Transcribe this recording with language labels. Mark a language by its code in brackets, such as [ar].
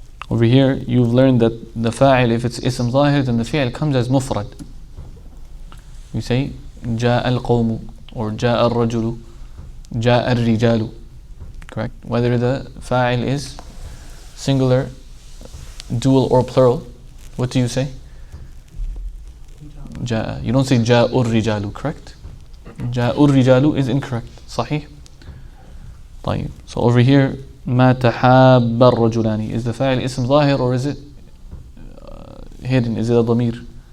[en] Over here you've learned that the fa'il, if it's ism zahir, then the fi'il comes as mufrad. You say [ar] جاء القوم [en] or [ar] جاء الرجل جاء الرجال. [en] Correct? Whether the fa'il is singular, dual or plural, what do you say? [ar] جاء. [en] You don't say [ar] جاء الرجال, [en] correct? [ar] جاء الرجال [en] is incorrect. [ar] صحيح? طيب. [en] So over here [ar] ما تحاب الرجلان, [en] is the fa'il ism zahir or is it hidden? Is it a ضمير?